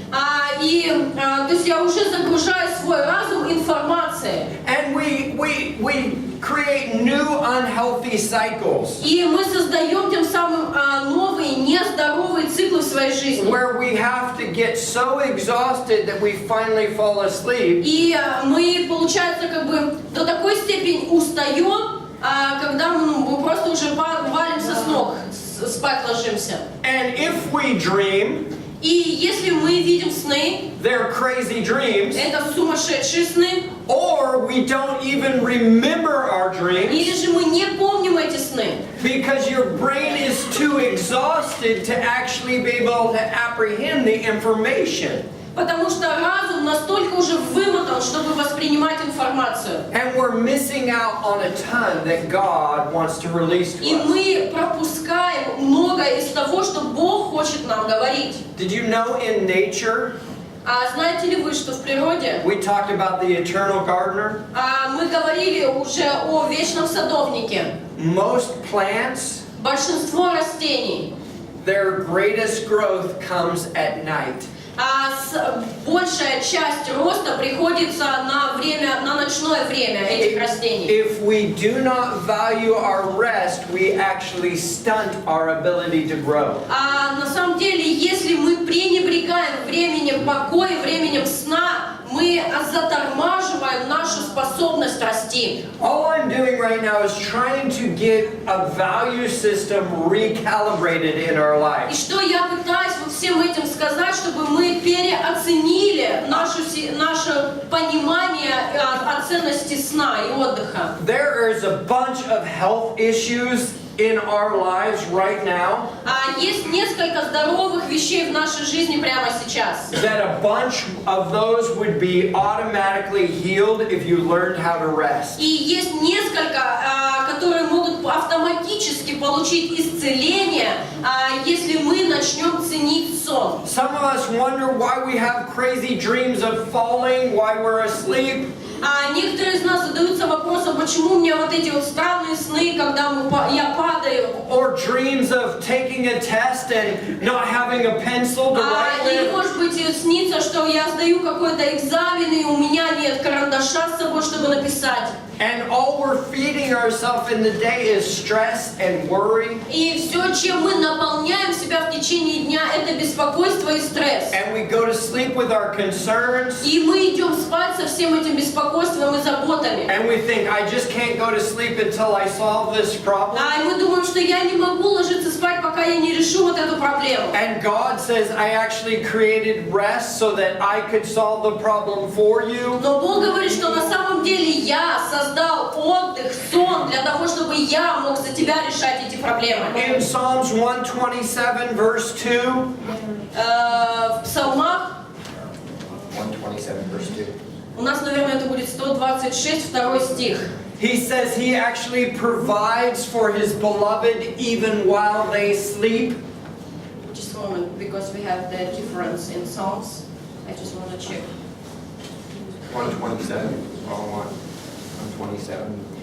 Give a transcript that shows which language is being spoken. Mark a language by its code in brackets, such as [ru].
[ru] То есть я уже загружаю свой разум информацией. [en] And we create new unhealthy cycles. [ru] И мы создаем тем самым новые нездоровые циклы в своей жизни. [en] Where we have to get so exhausted that we finally fall asleep. [ru] И мы, получается, как бы до такой степени устаем, когда мы просто уже валимся с ног, спать ложимся. [en] And if we dream, [ru] и если мы видим сны, [en] they're crazy dreams. [ru] Это сумасшедшие сны. [en] Or we don't even remember our dreams. [ru] Или же мы не помним эти сны. [en] Because your brain is too exhausted to actually be able to apprehend the information. [ru] Потому что разум настолько уже вымотан, чтобы воспринимать информацию. [en] And we're missing out on a ton that God wants to release to us. [ru] И мы пропускаем многое из того, что Бог хочет нам говорить. [en] Did you know in nature? [ru] Знаете ли вы, что в природе? [en] We talked about the eternal gardener. [ru] Мы говорили уже о вечном садовнике. [en] Most plants, [ru] большинство растений, [en] their greatest growth comes at night. [ru] Большая часть роста приходится на ночное время этих растений. [en] If we do not value our rest, we actually stunt our ability to grow. [ru] На самом деле, если мы пренебрегаем временем покоя, временем сна, мы затормаживаем нашу способность расти. [en] All I'm doing right now is trying to get a value system recalibrated in our life. [ru] И что я пытаюсь вот всем этим сказать, чтобы мы переоценили наше понимание о ценности сна и отдыха. [en] There is a bunch of health issues in our lives right now. [ru] Есть несколько здоровых вещей в нашей жизни прямо сейчас. [en] That a bunch of those would be automatically healed if you learned how to rest. [ru] И есть несколько, которые могут автоматически получить исцеление, если мы начнем ценить сон. [en] Some of us wonder why we have crazy dreams of falling while we're asleep. [ru] Некоторые из нас задаются вопросом, почему у меня вот эти вот странные сны, когда я падаю. [en] Or dreams of taking a test and not having a pencil to write with. [ru] Или, может быть, снится, что я сдаю какой-то экзамен, и у меня нет карандаша с собой, чтобы написать. [en] And all we're feeding ourselves in the day is stress and worry. [ru] И все, чем мы наполняем себя в течение дня, это беспокойство и стресс. [en] And we go to sleep with our concerns. [ru] И мы идем спать со всем этим беспокойством и заботами. [en] And we think, I just can't go to sleep until I solve this problem. [ru] И мы думаем, что я не могу ложиться спать, пока я не решу вот эту проблему. [en] And God says, I actually created rest so that I could solve the problem for you. [ru] Но Бог говорит, что на самом деле я создал отдых, сон для того, чтобы я мог за тебя решать эти проблемы. [en] In Psalms 127 verse 2. [ru] В Псалмах [en] 127 verse 2. [ru] у нас, наверное, это будет 126, 2 стих. [en] He says he actually provides for his beloved even while they sleep. Just a moment, because we have the difference in Psalms. I just want to check. 127. 127.